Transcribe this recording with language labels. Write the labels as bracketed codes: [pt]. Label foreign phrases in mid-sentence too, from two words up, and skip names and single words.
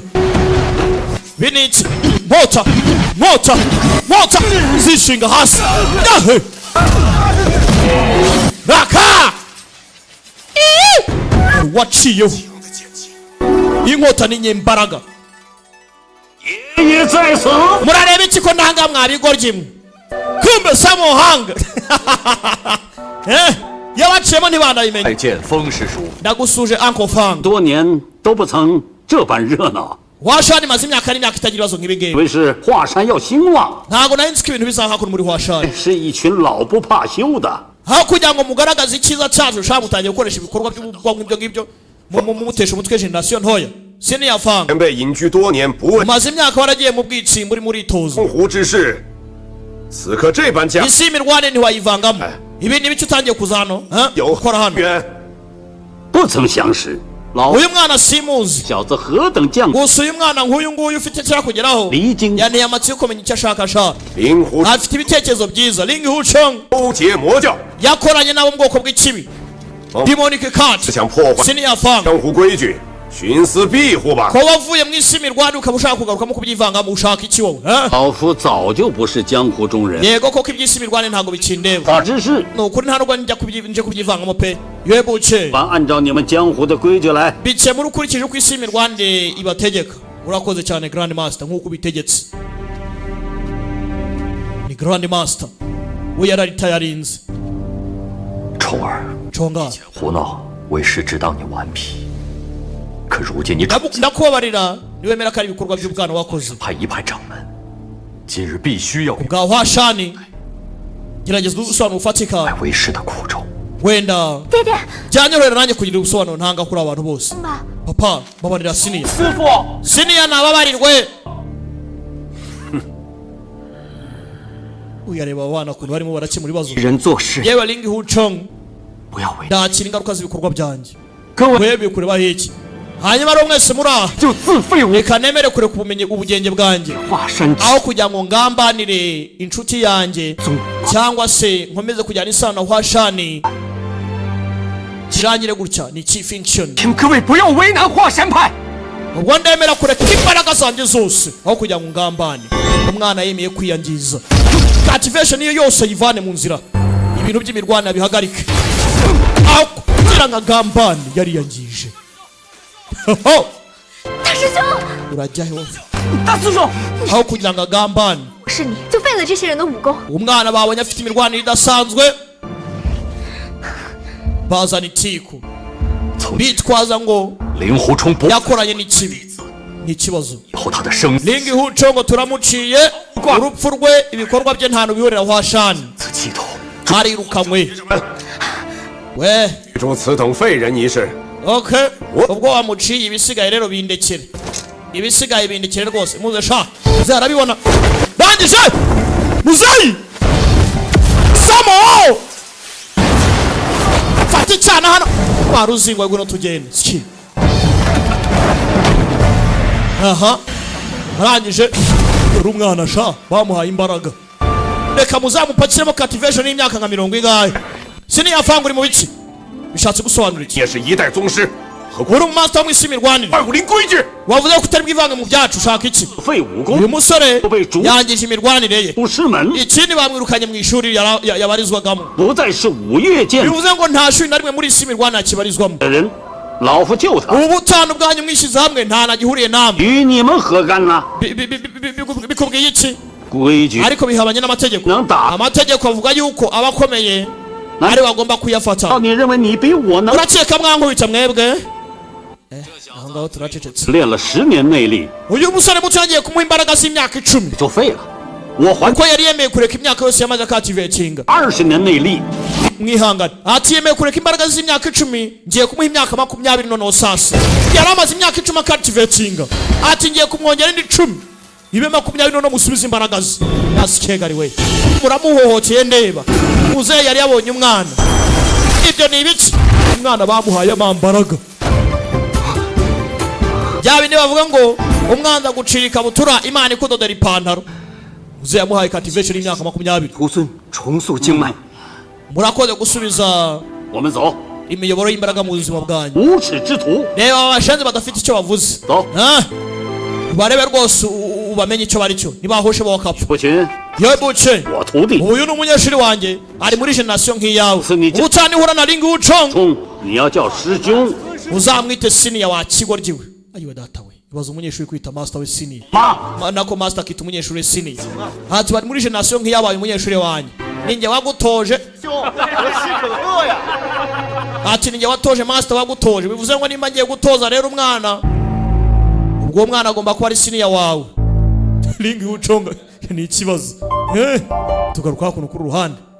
[rw] biniki mota zishinga hasi. raka waciyeho inkota ni nyembaraga. [zh] 爷爷在此， [rw] murareba iki ko ndanga mwabigoryi mwe? kumbe samuhanga. yabaciyemo ntibandabimenya. [zh] 拜见风师叔， [rw] ndagusuje uncle fang. [zh] 多年都不曾这般热闹， [rw] washani maze imyaka n'imyaka itagira ibibazo nk'ibi [zh] 以 [rw] ngibi. [zh] 为是华山要兴旺， [rw] ntabwo nari nzi ko ibintu bisa hakuno muri washani. [zh] 是一群老不怕羞的。 [rw] aho kugira ngo mugaragaze icyiza cyacu ushaka gutangira gukoresha ibikorwa by'ubwonko ibyo ngibyo mumutesha umutwe generasiyo ntoya. senior fang [zh] 前辈隐居多年，不问 [rw] umaze imyaka waragiye mu bwitsi muri muritozo. [zh] 江湖之事，此刻这般架 [rw] isi y'imirwane ntiwayivangamo. ibi ni bice utangiye kuza hano [zh] 有 [rw] gukora hano. [zh] 缘，不曾相识，老 [rw] uyu mwana simuzi. [zh] 小子何等犟， [rw] gusa uyu mwana nk'uyu nguyu ufite cyakugeraho [zh] 离经 [rw] yanteye amatsiko yo kumenya icyo ashaka ashaka. [zh] 灵狐 [rw] afite ibitekerezo byiza. ling hucheng [zh] 勾结魔教， [rw] yakoranye n'abo mu bwoko bw'ikibi. [en] demonic cat [zh] 是想破坏 [rw] senior fang [zh] 江湖规矩，徇私庇护吧。 [rw] ko wavuye mu isi y'imirwane ukaba ushaka kugarukamo kubyivangamo. ushaka iki wowe? [zh] 老夫早就不是江湖中人， [rw] yego koko iby'isi y'imirwane ntabwo bikindeba. [zh] 法之事 [rw] ni ukuri nta nubwo nje kubyivangamo pe. yebuke [zh] 凡按照你们江湖的规矩来。 [rw] bikemura ukurikije uko isi y'imirwane ibategeka. urakoze cyane [en] grand master [rw] nk'uko ubitegetse. ni [en] grand master [rw] we yararitayarinze. [zh] 臭儿， chonga 胡闹，为师知道你顽皮，可如今你主 [rw] ndakubabarira niwemera ko ari ibikorwa by'ubwana wakoze. [zh] 派一派掌门，今日必须要 [rw] bwa washani gerageza ubusobanuro ufatika. [zh] 来为师的苦衷。 [rw] wenda [zh] 爹爹， [rw] byanyorohera nanjye kugira ubusobanuro ntanga kuri abantu bose. [zh] 爸， [rw] papa babarira siniya. [zh] 师傅， [rw] siniya nababarirwe. uyareba abana ukuntu barimo barakemura ibibazo. [zh] 人做事 [rw] yewe ling hucheng [zh] 不要为 [rw] ndakira ingaruka z'ibikorwa byanjye. [zh] 各位 [rw] wewe kureba iki? hanyuma rero mwese muri aha [zh] 就自废武 [rw] reka nemere kureka ubumenyi ubugenge bwanjye [zh] 华山之 [rw] aho kugira ngo ngambanire inshuti yanjye cyangwa se nkomeze kujyana isano na washani kirangire gutya. ni [en] chief function. [zh] 请各位不要为难华山派。 [rw] ubwo ndemera kureka imbaraga zanjye zose aho kugira ngo ngambane. umwana yemeye kwiyangiza. cultivation iyo yose yivane mu nzira. ibintu by'imirwana bihagarike aho kugira ngo agambane yariyangije. [zh] 大师兄， [rw] urajya he? [zh] 大师兄， [rw] aho kugira ngo agambane. [zh] 是你就废了这些人的武功。 [rw] umwana babonye afite imirwanire idasanzwe bazana itiku [zh] 从 [rw] bitwaza ngo [zh] 令狐冲不 [rw] yakoranye n'ikibi. ni ikibazo. [zh] 以后他的生死 [rw] ling hucheng turamuciye. urupfu rwe ibikorwa bye nta bihurira washani. [zh] 气头， [rw] harirukanywe. we [zh] 诸此等废人一事， [rw] okay ubwo wamuciye ibisigaye rero bindekere. ibisigaye bindekere rwose. muze sha muze arabibona. ndangije muzeyi samo fata icyana hano. waruzingwa ngwino tugende. Ski. aha arangije dore umwana sha bamuhaye imbaraga. reka muzamupakiremo cultivation y'imyaka nka 70 ingahe. siniyafangura mu biki bishatse gusobanura iki? [zh] 也是一代宗师，何苦 [rw] uri umumaster wo mu isi y'imirwanire [zh] 二武林规矩？ [rw] wavuze ko utari bwivange mu byacu. ushaka iki? [zh] 废武功 [rw] uyu musore Ubeju. yangije imirwanire ye. [zh] 出师门， [rw] ikindi bamwirukanye mu ishuri yabarizwagamo. [zh] 不再是五岳剑 [rw] bivuze ngo nta shuri na rimwe muri isi y'imirwanire kibarizwamo. [zh] 的人， 老夫救他， [rw] ubutanu bwanyu mwishyize hamwe nta na gihuriye namwe [zh] 与你们何干呢？ [rw] bikubwiye iki [zh] 规矩 [rw] ariko bihabanye n'amategeko [zh] 能打， [rw] amategeko avuga yuko abakomeye ari bagomba kuyafata [zh] 你认为你比我能？ [rw] urakeka mwankubita mwebwe aho ngaho turacecetse [zh] 练了10年内力 [rw] uyu musore muto yagiye kumuha imbaraga z'imyaka 10 [zh] 就废了，我还 [rw] kuko yari yemeye kureka imyaka yose yamaze akativetinga [zh] 20 年内力， [rw] mwihangane ati yemeye kureka imbaraga z'imyaka 10 ngiye kumuha imyaka 20 noneho sasa yari amaze imyaka 10 akativetinga ati ngiye kumwongera indi 10 ibe 20 noneho musubiza imbaraga ze yasikegari we muramuhohoteye ndeba muzehe yari yabonye umwana ibyo ni ibiki umwana bamuhaye amambaraga bya bindi bavuga ngo umwanza gucira ikabutura imana ikudodera ipantaro muzehe yamuhaye cultivation y'imyaka 20 [zh] 徒孙重塑经脉， [rw] murakoze gusubiza [zh] 我们走， [rw] imiyoboro y'imbaraga mu buzima bwanyu [zh] 无耻之徒， [rw] reba abashenzi badafite icyo bavuze [zh] 走， [rw] barebe rwose ubamenye icyo bari cyo ntibahoshe bakapfa [zh] 不群， [rw] yewe buce [zh] 我徒弟， [rw] uyu ni umunyeshuri wanjye ari muri generasiyo nk'iyawe Sinijya- utanihura na ringi uconga [zh] 冲，你要叫师兄， [rw] uzamwite siniya wa kigo ryiwe ayiwe data we ibaza umunyeshuri kwita master we siniya [zh] 妈， [rw] nako master akita umunyeshuri siniya ati bari muri generasiyo nk'iyabaye umunyeshuri wanjye ninjye wagutoje ati ninjye watoje master wagutoje bivuze ngo nimba ngiye gutoza rero umwana ubwo mwana agomba kuba ari siniya wawe ringi uconga ni ikibazo tugaruka hakuno kuri ruhande